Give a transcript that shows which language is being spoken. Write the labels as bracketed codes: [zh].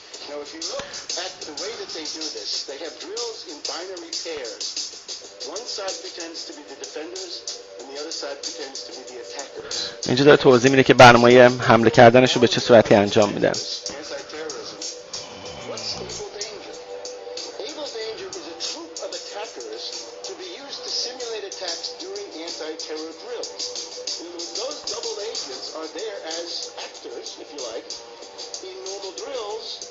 [en] Now, if you look at the way that they do this, they have drills in binary pairs. One side pretends to be the defenders, and the other side pretends to be the attackers. [fa] اینجا داره توضیح میده که برنامه حمله کردنش رو به چه صورتی انجام میدن. [en] Anti-terrorism. What's Able Danger? Able Danger is a troop of attackers to be used to simulate attacks during anti-terror drills. Those double agents are there as actors, if you like, in normal drills.